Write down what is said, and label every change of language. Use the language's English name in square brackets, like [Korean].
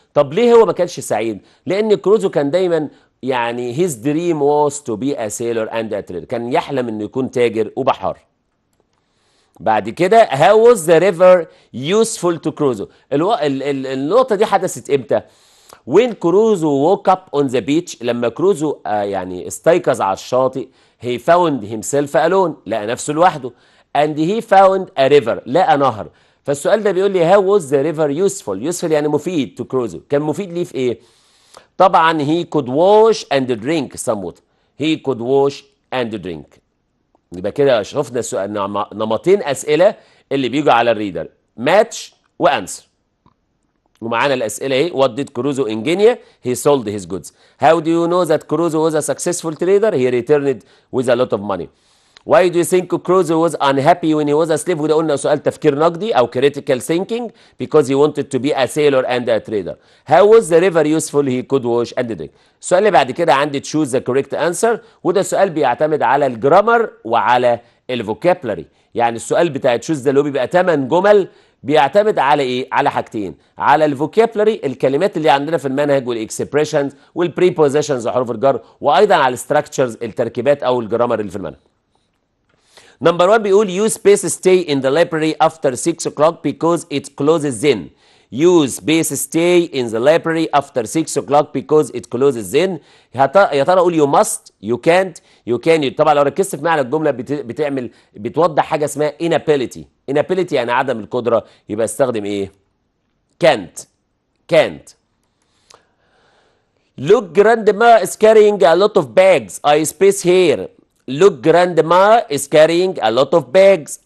[Arabic] طب ليه هو ما كانش سعيد؟ لان كروزو كان دايما يعني [English] his dream was to be a sailor and a trader. [Arabic] كان يحلم انه يكون تاجر وبحار. بعد كده [English] how was the river useful to Crusoe؟ [Arabic] النقطة دي حدثت امتى؟ [English] when Crusoe woke up on the beach. [Arabic] لما كروزو يعني استيقظ على الشاطئ [English] he found himself alone. [Arabic] لقى نفسه لوحده. [English] and he found a river. [Arabic] لقى نهر. فالسؤال ده بيقول لي [English] how was the river useful؟ useful [Arabic] يعني مفيد [English] to Crusoe. [Arabic] كان مفيد ليه في ايه؟ طبعا [English] he could wash and drink some water. he could wash and drink. [Arabic] يبقى كده شفنا نمطين اسئله اللي بيجوا على الريدر. ماتش وانسر. ومعانا الاسئله اهي. [English] What did Crusoe in Guinea? He sold his goods. How do you know that Crusoe was a successful trader? He returned with a lot of money. Why do you think Crusoe was unhappy when he was a slave? [Arabic] وده قلنا سؤال تفكير نقدي او [English] critical thinking because he wanted to be a sailor and a trader. How was the river useful? He could wash and drink. [Arabic] السؤال اللي بعد كده عندي [English] choose the correct answer، [Arabic] وده سؤال بيعتمد على الجرامر وعلى الفوكابلري. يعني السؤال بتاع choose ده اللي هو بيبقى 8 جمل بيعتمد على ايه؟ على حاجتين، على الفوكابلري الكلمات اللي عندنا في المنهج والاكسبريشنز والبريبوزيشنز وحروف الجر، وايضا على الستراكشرز التركيبات او الجرامر اللي في المنهج. نمبر 1 بيقول [English] use space stay in the library after 6 o'clock because it closes then. Use space stay in the library after 6 o'clock because it closes then. [Arabic] يا ترى اقول [English] you must you can't you can. [Arabic] طبعا لو ركزت في معنى الجمله بتوضح حاجه اسمها inability يعني عدم القدره، يبقى استخدم ايه؟ can't. [English] Look, grandma is carrying a lot of bags. I space here. Look, grandma is carrying a lot of bags.